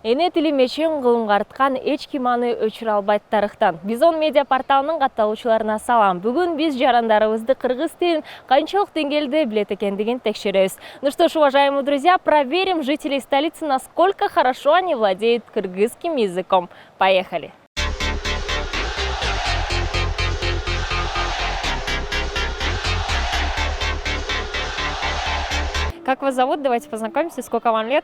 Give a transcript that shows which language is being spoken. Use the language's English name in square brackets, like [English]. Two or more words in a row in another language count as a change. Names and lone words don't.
[Kyrgyz] Эне тили мечен кылымгарткан эч ким аны өчүрө албайт тарыхтан. Бизон медиа порталынын катталуучуларына салам. Бүгүн биз жарандарыбызды кыргыз тилин канчалык деңгээлде билет экендигин текшеребиз. [Russian] Ну что ж, уважаемые друзья, проверим жителей столицы, насколько хорошо они владеют кыргызским языком. Поехали! Как вас зовут? Давайте познакомимся. Сколько вам лет?